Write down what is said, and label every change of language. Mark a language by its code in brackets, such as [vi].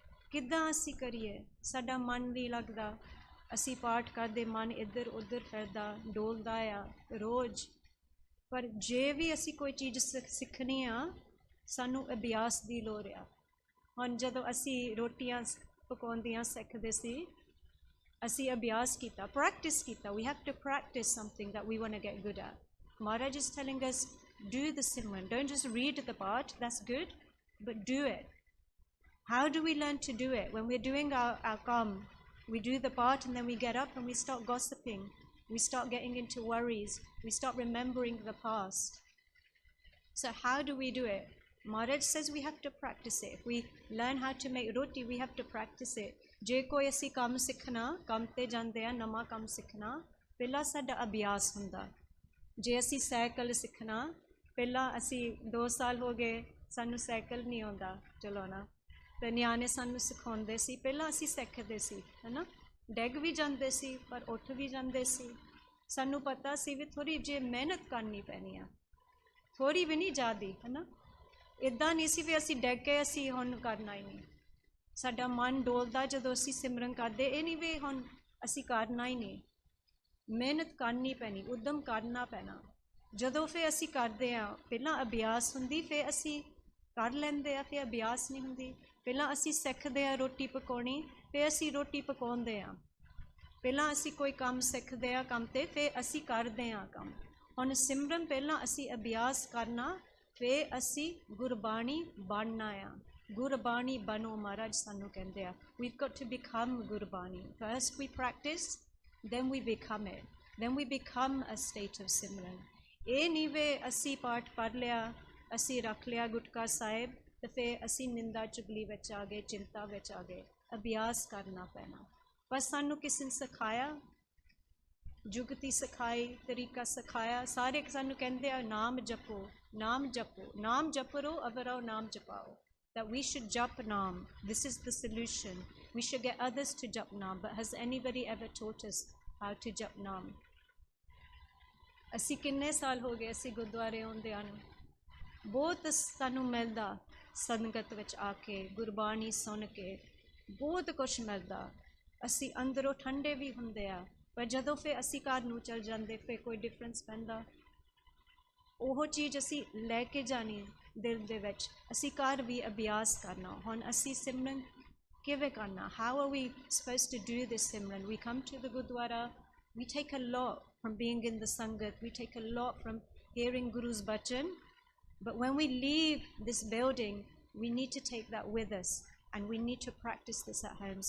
[pa] ਕਿੱਦਾਂ ਅਸੀਂ ਕਰੀਏ? ਸਾਡਾ ਮਨ ਨਹੀਂ ਲੱਗਦਾ, ਅਸੀਂ ਪਾਠ ਕਰਦੇ, ਮਨ ਇੱਧਰ ਉੱਧਰ ਫਿਰਦਾ, ਡੋਲਦਾ ਆ ਰੋਜ਼। ਪਰ ਜੇ ਵੀ ਅਸੀਂ ਕੋਈ ਚੀਜ਼ ਸਿੱਖਣੀ ਆ, ਸਾਨੂੰ ਅਭਿਆਸ ਦੀ ਲੋੜ ਆ। ਹੁਣ ਜਦੋਂ ਅਸੀਂ ਰੋਟੀਆਂ ਪਕਾਉਂਦੀਆਂ ਸਿੱਖਦੇ ਸੀ, ਅਸੀਂ ਅਭਿਆਸ ਕੀਤਾ, ਪ੍ਰੈਕਟਿਸ ਕੀਤਾ। [en] We have to practice something that we want to get good at. Maharaj is telling us, do the Simran. Don't just read the part, that's good, but do it. How do we learn to do it? When we're doing our kam, we do the part and then we get up and we start gossiping. We start getting into worries. We start remembering the past. So how do we do it? Maharaj says we have to practice it. If we learn how to make roti, we have to practice it. [pa] ਜੇ ਕੋਈ ਅਸੀਂ ਕੰਮ ਸਿੱਖਣਾ, ਕੰਮ 'ਤੇ ਜਾਂਦੇ ਆ, ਨਵਾਂ ਕੰਮ ਸਿੱਖਣਾ, ਪਹਿਲਾਂ ਸਾਡਾ ਅਭਿਆਸ ਹੁੰਦਾ। ਜੇ ਅਸੀਂ ਸਾਈਕਲ ਸਿੱਖਣਾ, ਪਹਿਲਾਂ ਅਸੀਂ 2 ਸਾਲ ਹੋ ਗਏ, ਸਾਨੂੰ ਸਾਈਕਲ ਨਹੀਂ ਆਉਂਦਾ ਚਲਾਉਣਾ, ਅਤੇ ਨਿਆਣੇ ਸਾਨੂੰ ਸਿਖਾਉਂਦੇ ਸੀ, ਪਹਿਲਾਂ ਅਸੀਂ ਸਿੱਖਦੇ ਸੀ, ਹੈ ਨਾ, ਡਿੱਗ ਵੀ ਜਾਂਦੇ ਸੀ ਪਰ ਉੱਠ ਵੀ ਜਾਂਦੇ ਸੀ। ਸਾਨੂੰ ਪਤਾ ਸੀ ਵੀ ਥੋੜ੍ਹੀ ਜਿਹੀ ਮਿਹਨਤ ਕਰਨੀ ਪੈਣੀ ਆ, ਥੋੜ੍ਹੀ ਵੀ ਨਹੀਂ ਜ਼ਿਆਦਾ, ਹੈ ਨਾ। ਇੱਦਾਂ ਨਹੀਂ ਸੀ ਵੀ ਅਸੀਂ ਡਿੱਗ ਕੇ ਅਸੀਂ ਹੁਣ ਕਰਨਾ ਹੀ ਨਹੀਂ। ਸਾਡਾ ਮਨ ਡੋਲਦਾ ਜਦੋਂ ਅਸੀਂ ਸਿਮਰਨ ਕਰਦੇ, ਇਹ ਨਹੀਂ ਵੀ ਹੁਣ ਅਸੀਂ ਕਰਨਾ ਹੀ ਨਹੀਂ, ਮਿਹਨਤ ਕਰਨੀ ਪੈਣੀ, ਉੱਦਮ ਕਰਨਾ ਪੈਣਾ। ਜਦੋਂ ਫਿਰ ਅਸੀਂ ਕਰਦੇ ਹਾਂ, ਪਹਿਲਾਂ ਅਭਿਆਸ ਹੁੰਦੀ, ਫਿਰ ਅਸੀਂ ਕਰ ਲੈਂਦੇ ਆ, ਫਿਰ ਅਭਿਆਸ ਨਹੀਂ ਹੁੰਦੀ। ਪਹਿਲਾਂ ਅਸੀਂ ਸਿੱਖਦੇ ਹਾਂ ਰੋਟੀ ਪਕਾਉਣੀ, ਫਿਰ ਅਸੀਂ ਰੋਟੀ ਪਕਾਉਂਦੇ ਹਾਂ। ਪਹਿਲਾਂ ਅਸੀਂ ਕੋਈ ਕੰਮ ਸਿੱਖਦੇ ਹਾਂ ਕੰਮ 'ਤੇ, ਫਿਰ ਅਸੀਂ ਕਰਦੇ ਹਾਂ ਕੰਮ। ਹੁਣ ਸਿਮਰਨ ਪਹਿਲਾਂ ਅਸੀਂ ਅਭਿਆਸ ਕਰਨਾ, ਫਿਰ ਅਸੀਂ ਗੁਰਬਾਣੀ ਬਣਨਾ ਆ। ਗੁਰਬਾਣੀ ਬਣੋ, ਮਹਾਰਾਜ ਸਾਨੂੰ ਕਹਿੰਦੇ ਆ। [en] We've got to become Gurbani. First we practice, then we become it. Then we become a state of simran. [pa] ਇਹ ਨਹੀਂ ਵੇ ਅਸੀਂ ਪਾਠ ਪੜ੍ਹ ਲਿਆ, ਅਸੀਂ ਰੱਖ ਲਿਆ ਗੁਟਕਾ ਸਾਹਿਬ, ਅਤੇ ਫਿਰ ਅਸੀਂ ਨਿੰਦਾ ਚੁਗਲੀ ਵਿੱਚ ਆ ਗਏ, ਚਿੰਤਾ ਵਿੱਚ ਆ ਗਏ। ਅਭਿਆਸ ਕਰਨਾ ਪੈਣਾ। ਪਰ ਸਾਨੂੰ ਕਿਸੇ ਨੇ ਸਿਖਾਇਆ, ਜੁਗਤੀ ਸਿਖਾਈ, ਤਰੀਕਾ ਸਿਖਾਇਆ। ਸਾਰੇ ਸਾਨੂੰ ਕਹਿੰਦੇ ਆ, ਨਾਮ ਜਪੋ, ਨਾਮ ਜਪੋ, ਨਾਮ ਜਪਰੋ ਅਵਰੋ ਨਾਮ ਜਪਾਓ। [en] That we should jap naam. This is the solution. We should get others to jap naam. But has anybody ever taught us how to jap naam? [pa] ਅਸੀਂ ਕਿੰਨੇ ਸਾਲ ਹੋ ਗਏ ਅਸੀਂ ਗੁਰਦੁਆਰੇ ਆਉਂਦਿਆਂ ਨੂੰ, ਬਹੁਤ ਸਾਨੂੰ ਮਿਲਦਾ। ਸੰਗਤ ਵਿੱਚ ਆ ਕੇ, ਗੁਰਬਾਣੀ ਸੁਣ ਕੇ ਬਹੁਤ ਕੁਛ ਮਿਲਦਾ। ਅਸੀਂ ਅੰਦਰੋਂ ਠੰਡੇ ਵੀ ਹੁੰਦੇ ਆ, ਪਰ ਜਦੋਂ ਫਿਰ ਅਸੀਂ ਘਰ ਨੂੰ ਚਲ ਜਾਂਦੇ ਫਿਰ ਕੋਈ ਡਿਫਰੈਂਸ ਪੈਂਦਾ। ਉਹ ਚੀਜ਼ ਅਸੀਂ ਲੈ ਕੇ ਜਾਣੀ ਦਿਲ ਦੇ ਵਿੱਚ, ਅਸੀਂ ਘਰ ਵੀ ਅਭਿਆਸ ਕਰਨਾ। ਹੁਣ ਅਸੀਂ ਸਿਮਰਨ ਕਿਵੇਂ ਕਰਨਾ? [en] How are we supposed to do this Simran? We come to the Gurdwara, we take a lot from being in the Sangat, we take a lot from hearing Guru's bhajan, but when we leave this building, we need to take that with us and we need to practice this at home.